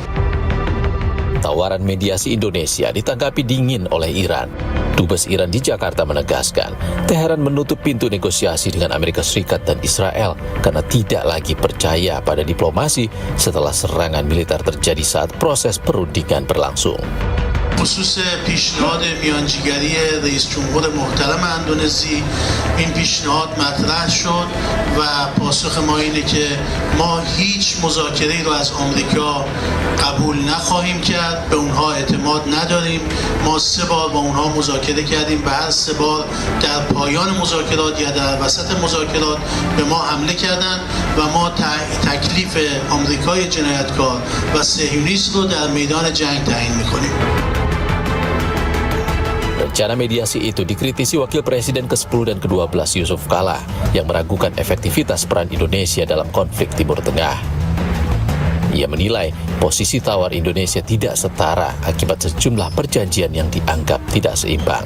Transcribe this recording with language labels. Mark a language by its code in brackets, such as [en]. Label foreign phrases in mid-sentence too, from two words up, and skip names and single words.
[id] Tawaran mediasi Indonesia ditanggapi dingin oleh Iran. Dubes Iran di Jakarta menegaskan, Teheran menutup pintu negosiasi dengan Amerika Serikat dan Israel karena tidak lagi percaya pada diplomasi setelah serangan militer terjadi saat proses perundingan berlangsung. [fa] خصوص پیشنهاد میانجیگری رئیس جمهور محترم اندونزی این پیشنهاد مطرح شد و پاسخ ما اینه که ما هیچ مذاکره‌ای رو از آمریکا قبول نخواهیم کرد، به اونها اعتماد نداریم. ما 3 بار با اونها مذاکره کردیم، به هر 3 بار در پایان مذاکرات یا در وسط مذاکرات به ما حمله کردند و ما تکلیف آمریکای جنایتکار و صهیونیست رو در میدان جنگ تعیین می‌کنیم. [id] Rencana mediasi itu dikritisi Wakil Presiden ke-10 dan ke-12 Yusuf Kala yang meragukan efektivitas peran Indonesia dalam konflik Timur Tengah. Ia menilai posisi tawar Indonesia tidak setara akibat sejumlah perjanjian yang dianggap tidak seimbang.